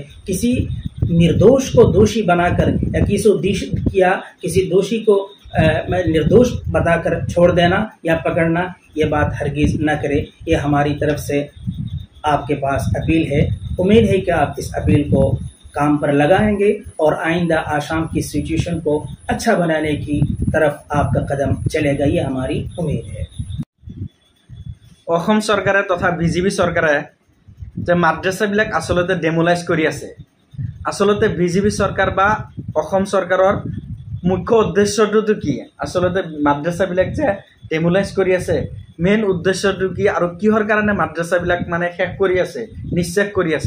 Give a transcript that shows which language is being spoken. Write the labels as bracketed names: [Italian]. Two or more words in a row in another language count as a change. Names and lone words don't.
[Hindi] किसी निर्दोष को दोषी बनाकर या किसी दोषी को निर्दोष बताकर छोड़ देना या पकड़ना, ये बात हरगिज़ न करे। ये हमारी तरफ से आपके पास अपील है। उम्मीद है कि आप इस अपील को काम पर लगाएंगे और आइंदा आसाम की सिचुएशन को अच्छा बनाने की तरफ आपका कदम चलेगा, ये हमारी उम्मीद है। [Assamese] অসম চৰকাৰে তথা বিজেপি চৰকাৰে যে মাদ্ৰাছাবিলাক আচলতে ডেমোলাইজ কৰি আছে। আচলতে বিজেপি চৰকাৰ বা অসম চৰকাৰৰ মুখ্য উদ্দেশ্যটো কি? আচলতে মাদ্ৰাছাবিলাক যে ডেমোলাইজ কৰি আছে, মেইন উদ্দেশ্যটো কি আৰু কিহৰ কাৰণে মাদ্ৰাছাবিলাক মানে শেষ কৰি আছে, নিশ্চেষ কৰি আছে?